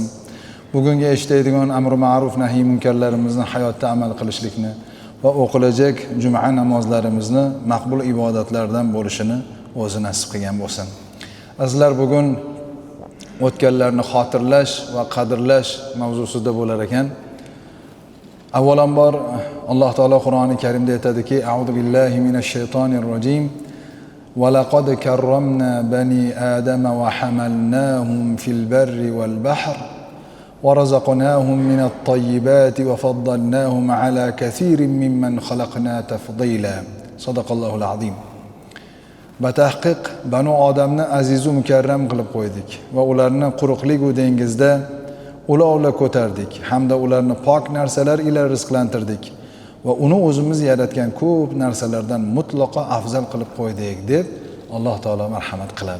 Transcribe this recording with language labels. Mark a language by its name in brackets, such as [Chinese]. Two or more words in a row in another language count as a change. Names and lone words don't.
[Uzbek] Bugungi eshitadigan amr ma'ruf nahiy munkarlarimizni hayotda amal qilishlikni va o'qilajak juma namozlarimizni maqbul ibodatlardan bo'lishini o'zi nasib qilgan bo'lsin. Azizlar, bugun o'tganlarni xotirlash va qadrlash mavzusida bo'lar ekan. Avvalambor Alloh taolo Qur'oni Karimda aytadiki: [Arabic] "أعوذ بالله من الشيطان الرجيم. ولقد كرمنا بني آدم وحملناهم في البر والبحر ورزقناهم من الطيبات وفضلناهم على كثير ممن خلقنا تفضيلا." صدق الله العظيم. [Uzbek] Batahqiq Banu Odamni aziz va mukarram qilib qo'ydik va ularni quruqlik va dengizda ulovla ko'tardik hamda ularni pok narsalar ila rizqlantirdik va uni o'zimiz yaratgan ko'p narsalardan mutlaqo afzal qilib qo'ydik deb Alloh taolo marhamat qiladi.